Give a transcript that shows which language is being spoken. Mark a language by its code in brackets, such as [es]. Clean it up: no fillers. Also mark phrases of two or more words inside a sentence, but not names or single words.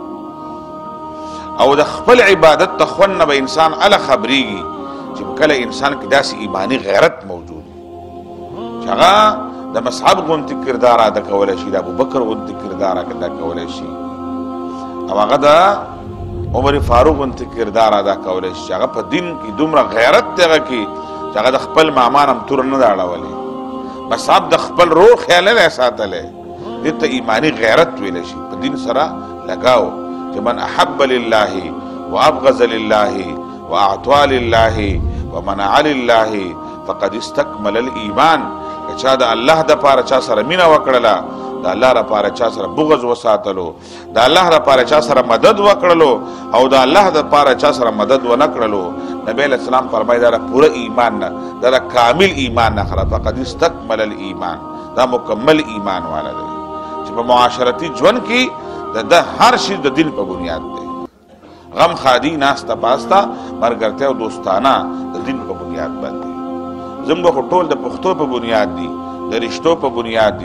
[ps] او د خپل عبادت ته خوند نه به انسان اله خبرېږي چې کله انسان کې داسې ایماني غیرت موجود چې هغه د مصعب غوندې کردار ادا کولی شي د ابوبکر غوندې کردار ادا کولی شي او هغه د عمر فاروق غوندې کردار ادا کولی شي چې هغه په دین کې دومره غیرت دی هغه کې چې هغه د خپل مامان هم تور نه دی اړولی مصعب د خپل روح خیال نه دی ساتلی دې ته ایماني غیرت ویلی شي په دین سره لګاو چې [ar] من احب لله وابغض لله واعطى لله ومنع لله فقد استكمل الايمان [ps] که چا د الله د پاره چا سره مینه وکړله د الله لپاره چا سره بغض وساتلو د الله لپاره چا سره مدد وکړلو او د الله لپاره چا سره مدد ونه کړلو نبی [ar] علیہ السلام [ps] فرمایي دا پوره ایمان نه دا کامل ایمان نه خره [ar] فقد استكمل الايمان [ps] دا مکمل ایمان والا دی چې په معاشرتي ژوند کې د هر شي د دین په بنیاد دی غم خادي ناسته پاسته مرګرتیا او دوستانه د دین په بنیاد باندې زموږ خو ټول د پښتو په بنیاد دي د رشتو په بنیاد دي